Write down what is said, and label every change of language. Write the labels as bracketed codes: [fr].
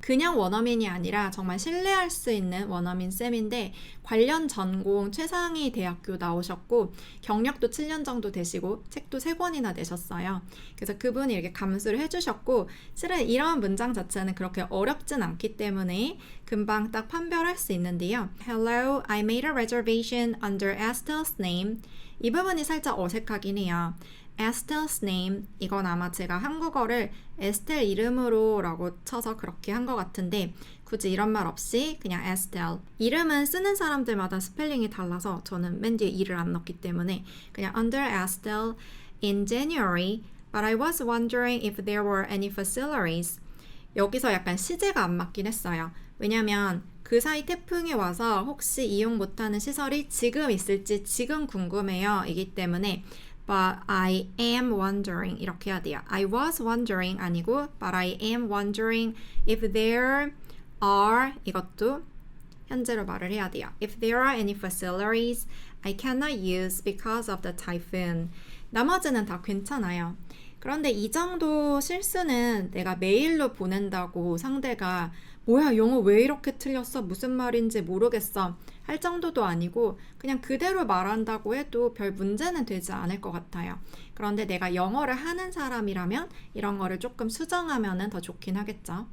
[ko] 그냥 원어민이 아니라 정말 신뢰할 수 있는 원어민 쌤인데 관련 전공 최상위 대학교 나오셨고 경력도 7년 정도 되시고 책도 3권이나 내셨어요. 그래서 그분이 이렇게 감수를 해주셨고 실은 이런 문장 자체는 그렇게 어렵진 않기 때문에 금방 딱 판별할 수 있는데요. [en] Hello, I made a reservation under Estelle's name. [ko] 이 부분이 살짝 어색하긴 해요. [en] Estelle's name, [ko] 이건 아마 제가 한국어를 에스텔 이름으로 라고 쳐서 그렇게 한 것 같은데 굳이 이런 말 없이 그냥 Estelle. 이름은 쓰는 사람들마다 스펠링이 달라서 저는 맨 뒤에 이를 안 넣기 때문에 그냥 [en] under Estelle in January, but I was wondering if there were any facilities. [ko] 여기서 약간 시제가 안 맞긴 했어요. 왜냐면 그 사이 태풍이 와서 혹시 이용 못하는 시설이 지금 있을지 지금 궁금해요 이기 때문에 [en] but I am wondering [ko] 이렇게 해야 돼요. [en] I was wondering 아니고 but I am wondering if there are, [ko] 이것도 현재로 말을 해야 돼요. [en] If there are any facilities I cannot use because of the typhoon. [ko] 나머지는 다 괜찮아요. 그런데 이 정도 실수는 내가 메일로 보낸다고 상대가 뭐야 영어 왜 이렇게 틀렸어? 무슨 말인지 모르겠어 할 정도도 아니고 그냥 그대로 말한다고 해도 별 문제는 되지 않을 것 같아요. 그런데 내가 영어를 하는 사람이라면 이런 거를 조금 수정하면 더 좋긴 하겠죠.